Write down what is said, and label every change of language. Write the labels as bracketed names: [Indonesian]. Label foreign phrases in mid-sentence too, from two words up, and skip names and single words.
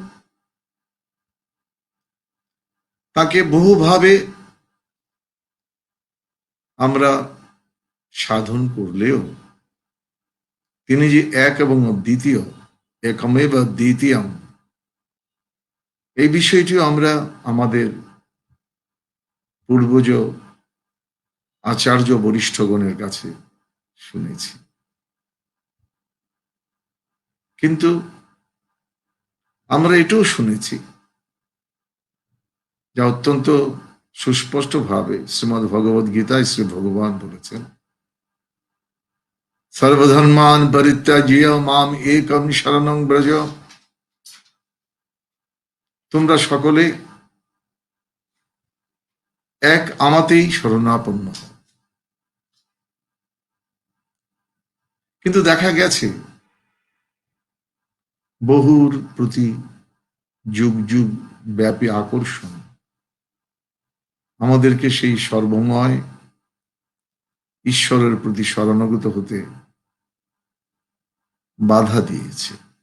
[Bangla] তাকে বহুভাবে আমরা সাধন করলেও তিনি যে এক এবং অদ্বিতীয়, [Sanskrit] একমেব দ্বিতীয়ম, [Bangla] এই বিষয়টিও আমরা আমাদের পূর্বজ আচার্য বরিষ্ঠগণের কাছে শুনেছি। কিন্তু আমরা এটাও শুনেছি যা অত্যন্ত সুস্পষ্ট ভাবে শ্রীমদ্ ভগবদ গীতায় শ্রী ভগবান বলেছেন, [Sanskrit] সর্বধর্মান পরিত্যাজ্য মাম একম শরণং ব্রজ, [Bangla] তোমরা সকলে এক আমাতেই শরণাপন্ন হও। কিন্তু দেখা গেছে বহুর প্রতি যুগ যুগ ব্যাপী আকর্ষণ আমাদেরকে সেই সর্বময় ঈশ্বরের প্রতি শরণাগত হতে বাধা দিয়েছে।